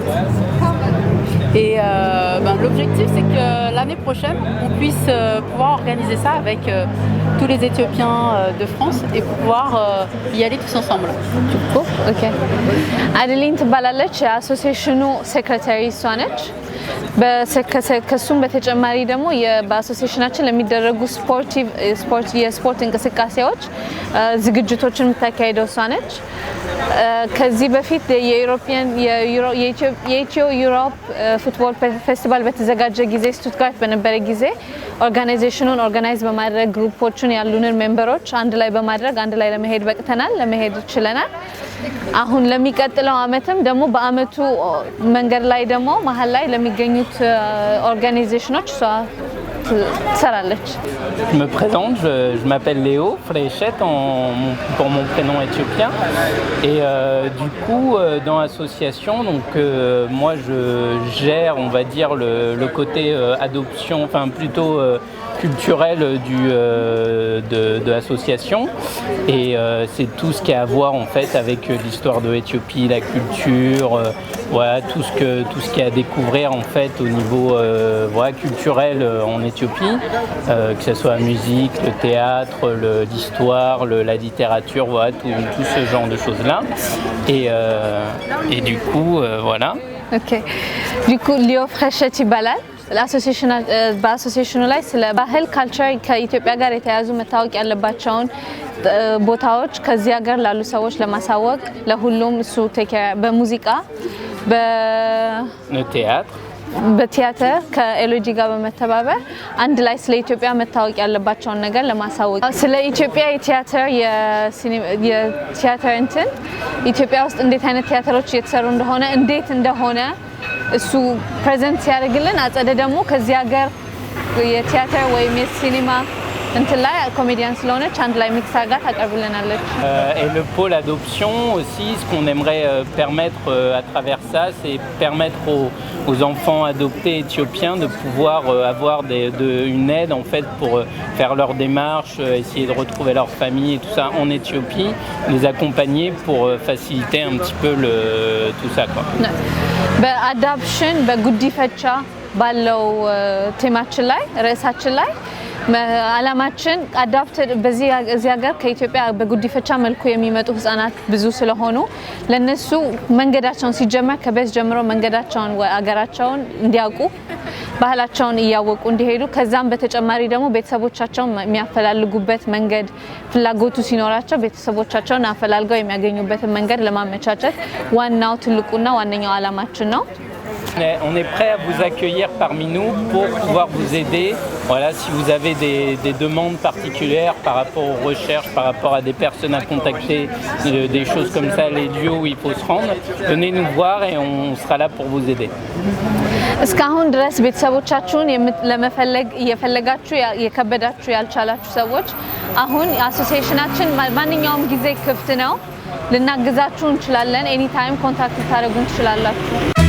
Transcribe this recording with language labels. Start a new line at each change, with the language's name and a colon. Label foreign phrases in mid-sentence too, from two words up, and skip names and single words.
French: Et l'objectif c'est que l'année prochaine on puisse pouvoir organiser ça avec tous les Éthiopiens de France et pouvoir y aller tous ensemble.
Amharic: ኦኬ አደሊን ትባላለች። የአሶሲዬሽኑ ሴክሬታሪ እሷ ነች። ከሱም በተጨማሪ ደግሞ በአሶሲዬሽናችን ለሚደረጉ የስፖርት እንቅስቃሴዎች ዝግጅቶችን የምታካሂደው እሷ ነች። ከዚህ በፊት የኢትዮ ዩሮፕ ፉትቦል ፌስቲቫል በተዘጋጀ ጊዜ ስቱትጋርት በነበረ ጊዜ ኦርጋናይዜሽኑን ኦርጋናይዝ በማድረግ ግሩፖችን ያሉንን ሜምበሮች አንድ ላይ በማድረግ አንድ ላይ ለመሄድ ችለናል። አሁን ለሚቀጥለው አመትም ደግሞ በአመቱ መንገድ ላይ ደግሞ መሀል ላይ ለሚገኙት ኦርጋናይዜሽኖች ትሰራለች።
French: Je me présente, je m'appelle Léo Fréchette pour mon prénom éthiopien et du coup dans l'association moi je gère on va dire le côté adoption, enfin plutôt culturel de l'association. Et c'est tout ce qui a à voir en fait avec l'histoire de l'Éthiopie, la culture, voilà, tout ce qu'il y a à découvrir en fait au niveau voilà, culturel en Éthiopie, que ce soit la musique, le théâtre, l'histoire, la littérature, voilà, tout ce genre de choses-là. Et du coup, voilà.
Amharic: ኦኬ ሊኩ ሊዮ ፍሬሸት ይባላል። በአሶሲሽኑ ላይ ስለ ባህል ካልቸር ከኢትዮጵያ ጋር የተያዙ መታወቅ ያለባቸውን ቦታዎች ከዚህ ሀገር ላሉ ሰዎች ለማሳወቅ ለሁሉም እሱ በሙዚቃ በቲያትር ከኤሎጂ ጋር በመተባበር አንድ ላይ ስለ ኢትዮጵያ መታወቅ ያለባቸውን ነገር ለማሳወቅ ስለ ኢትዮጵያ የቲያትር እንትን ኢትዮጵያ ውስጥ እንዴት አይነት ቲያትሮች እየተሰሩ እንደሆነ እንዴት እንደሆነ እሱ ፕሬዘንት ሲያደርግልን አጸደ ደግሞ ከዚህ ሀገር የቲያትር ወይም የሲኒማ እንትን ላይ ኮሜዲያን ስለሆነች አንድ ላይ ሚክስ አድርጋ ታቀርብልናለች።
French: Et le pôle adoption aussi, ce qu'on aimerait permettre à travers ça, c'est permettre aux enfants adoptés éthiopiens de pouvoir avoir une aide en fait pour faire leur démarche, essayer de retrouver leur famille et tout ça en Éthiopie, les accompagner pour faciliter un petit peu tout ça quoi.
Amharic: በአዳፕሽን በጉዲፈቻ ባለው ቴማችን ላይ ርዕሳችን ላይ አላማችን አዳፕትድ በዚህ ሀገር ከኢትዮጵያ በጉዲፈቻ መልኩ የሚመጡ ህፃናት ብዙ ስለሆኑ ለነሱ መንገዳቸውን ሲጀመር ከቤት ጀምሮ መንገዳቸውን አገራቸውን እንዲያውቁ ባህላቸውን እያወቁ እንዲሄዱ ከዛም በተጨማሪ ደግሞ ቤተሰቦቻቸውን የሚያፈላልጉበት መንገድ ፍላጎቱ ሲኖራቸው ቤተሰቦቻቸውን አፈላልገው የሚያገኙበትን መንገድ ለማመቻቸት ዋናው ትልቁና ዋነኛው አላማችን ነው።
French: On est prêt à vous accueillir parmi nous pour pouvoir vous aider. Voilà, si vous avez des demandes particulières par rapport aux recherches, par rapport à des personnes à contacter, des choses comme ça, les lieux où il faut se rendre, venez nous voir et on sera là pour vous aider.
Amharic: እስካሁን ድረስ ቤተሰቦቻችሁን ለመፈለግ እየፈለጋችሁ የከበዳችሁ ያልቻላችሁ ሰዎች አሁን አሶሲዬሽናችን ማንኛውም ጊዜ ክፍት ነው። ልናግዛችሁ እንችላለን።
English: any time contact
Amharic: ታደርጉን ትችላላችሁ።